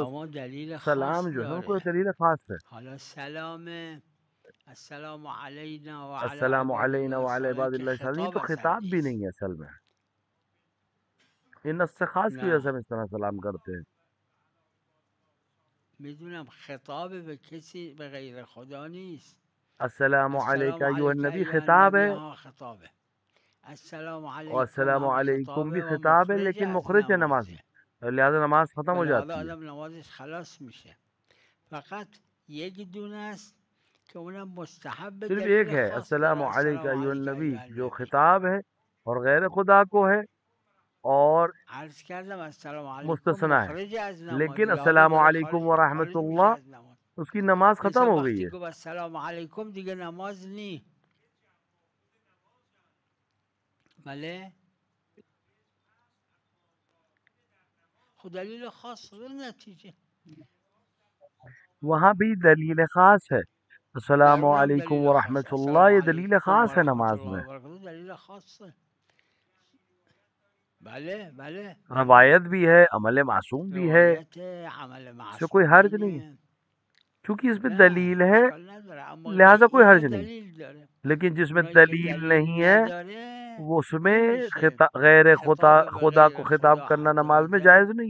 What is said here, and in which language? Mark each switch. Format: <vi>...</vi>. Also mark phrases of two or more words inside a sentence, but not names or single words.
<fa>سلام دلیل خاص</fa> <ur>سلام جو ہے ان کو</ur> <fa>داره.</fa> <ur>دلیل خاص ہے.</ur> <fa>حالا سلام</fa> <ar>السلام علینا و علی السلام عباد علینا الله وعلی الصالحین عباد</ar> <fa>که</fa> <ar>اللہ الصالحین، یہ</ar> <fa>خطاب</fa> <ur>تو</ur> <fa>اصلا</fa> <ur>خطاب بھی</ur> <fa>نیست.</fa> <ur>نہیں ہے اصل میں. ان سے خاص کی وجہ سے</ur> <fa>نه</fa> <ur>ہم اس طرح سلام کرتے ہیں.</ur> <fa>میدونم خطاب به کسی به غیر خدا نیست.</fa> <ar>السلام السلام علیکہ ایوہ علیک النبی ایها</ar> <ur>خطاب</ur> <ar>النبی</ar> <ur>ہے،</ur> <fa>ها خطابه.</fa> <ar>السلام</ar> <ur>اور</ur> <ar>علیکم السلام</ar> <fa>هم</fa> <ur>علیکم بھی</ur> <fa>خطابه و</fa> <ur>خطاب ہے</ur> <fa>مخرج</fa> <ur>لیکن</ur> <fa>از</fa> <ur>مخرج ہے نماز</ur> <fa>نمازه.</fa> <ur>میں، لہذا نماز ختم ہو</ur> <fa>ولی حالا</fa> <ur>جاتی ہے.</ur> <fa>آدم نمازش خلاص میشه. فقط یک دونه است که اونم مستحب</fa> <ur>صرف ایک دلیل ہے خاص</ur> <ar>السلام</ar> <fa>داره.</fa> <ar>علیکہ السلام ایوہ علیک النبی، ایها</ar> <ur>جو</ur> <ar>النبی.</ar> <ur>خطاب ہے اور غیر خدا کو ہے اور</ur> <fa>عرض کردم</fa> <ar>السلام علیکم</ar> <ur>مستثنی ہے.</ur> <fa>مخرج از نماز،</fa> <ur>لیکن لحاظا</ur> <ar>السلام</ar> <fa>داره</fa> <ar>علیکم ورحمۃ</ar> <fa>خارج میشه</fa> <ar>اللہ</ar> <fa>از نماز.</fa> <ur>اس کی نماز ختم</ur> <fa>انسان</fa> <ur>ہو گئی</ur> <fa>وقتی</fa> <ur>ہے.</ur> <fa>گفت</fa> <ar>السلام علیکم</ar> <fa>دیگه نماز نی. بله خود دلیل خاص در نتیجه</fa> <ur>وہاں بھی دلیل خاص ہے.</ur> <fa>در</fa> <ar>السلام</ar> <fa>اونم</fa> <ar>علیکم</ar> <fa>دلیل خاص.</fa> <ar>ورحمۃ اللہ السلام</ar> <ur>یہ دلیل</ur> <ar>علیکم و</ar> <ur>خاص ہے</ur> <ar>رحمت</ar> <ur>نماز</ur> <ar>الله</ar> <ur>میں.</ur> <ar>و برکاته</ar> <fa>دلیل خاصه. بله بله بله</fa> <ur>روایت بھی ہے، عمل معصوم بھی ہے،</ur> <fa>روایت عمل</fa> <ur>اس سے کوئی حرج نہیں ہے.</ur> <fa>معصومینه.</fa> <ur>چونکہ اس میں</ur> <fa>نه</fa> <ur>دلیل ہے</ur> <fa>اشکال نداره، اما</fa> <ur>لہذا کوئی</ur> <fa>اینا</fa> <ur>حرج نہیں.</ur> <fa>دلیل داره.</fa> <ur>لیکن جس میں</ur> <fa>اونایی که</fa> <ur>دلیل</ur> <fa>دلیل</fa> <ur>نہیں ہے</ur> <fa>نداره</fa> <ur>وہ اس میں</ur> <fa>نمیشه</fa> <ur>غیر</ur> <fa>خطاب به</fa> <ur>خدا کو</ur> <fa>غیر</fa> <ur>خطاب</ur> <fa>خدا</fa> <ur>کرنا</ur> <fa>عز</fa> <ur>نماز میں</ur> <fa>وجل</fa> <ur>جائز نہیں ہے.</ur>